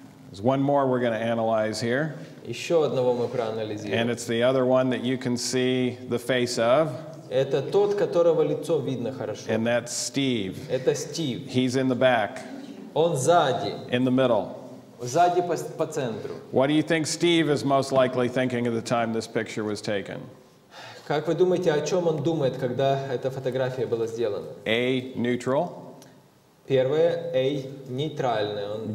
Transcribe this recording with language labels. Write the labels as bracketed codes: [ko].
[en] There's one more we're going to analyze here. [ru] Еще одного мы [en] And [ru] проанализируем. [en] it's the other one that you can see the face of, [ru] Это тот, которого лицо видно хорошо. [en] and that's Steve. [ru] Это Стив. [en] He's in the back, [ru] Он сзади, [en] in the middle. [ru] сзади по центру. [en] What do you think Steve is most likely thinking at the time this picture was taken? [ru] Как вы думаете, о чем он думает, когда эта фотография была сделана? [en] A, neutral. [ru] Первое, A, нейтральное, он